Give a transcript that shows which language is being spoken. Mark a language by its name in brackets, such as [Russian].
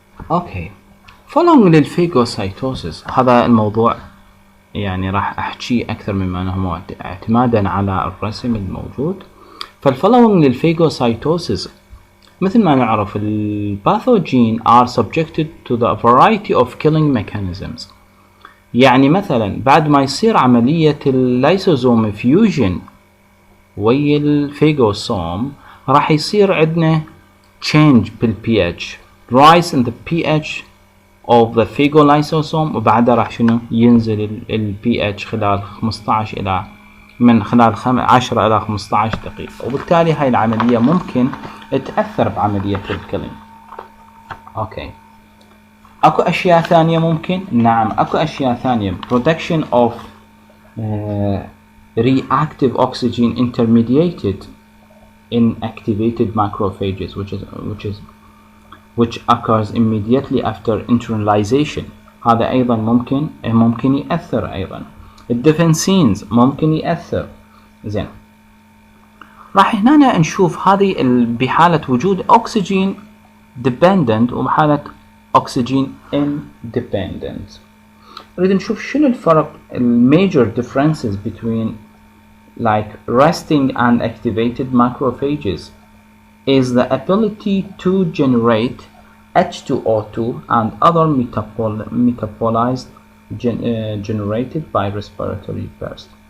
[English] Okay, following [Arabic] للphagocytosis، هذا الموضوع يعني راح أحكي أكثر مما أنه اعتمادا على الرسم الموجود. [English] فالfollowing للphagocytosis [Arabic] مثل ما نعرف [English] الباثوجين are subjected to the variety of killing mechanisms. [Arabic] يعني مثلا بعد ما يصير عملية اللايسوزوم فيوجن ويا الفيجوسوم راح يصير عندنا change بالpH, [English] rise in the pH of the phagolysosome، [Arabic] وبعدها راح شنو ينزل الpH خلال 15 إلى من خلال 10 إلى 15 دقيقة، وبالتالي هاي العملية ممكن تأثر بعملية الكيلينج. اوكي، اكو اشياء ثانية ممكن؟ نعم اكو اشياء ثانية. [English] production of reactive oxygen intermediated in activated macrophages which occurs immediately after internalization. [Arabic] هذا ايضا ممكن يأثر. ايضا الديفنسينز ممكن يأثر. زين، راح هنا نشوف هذه بحالة وجود [English] oxygen dependent [Arabic] وبحالة [English] oxygen independent. [Arabic] نريد نشوف شنو الفرق [English] major differences between like resting and activated macrophages, is the ability to generate H2O2 and other metabolites generated by respiratory burst.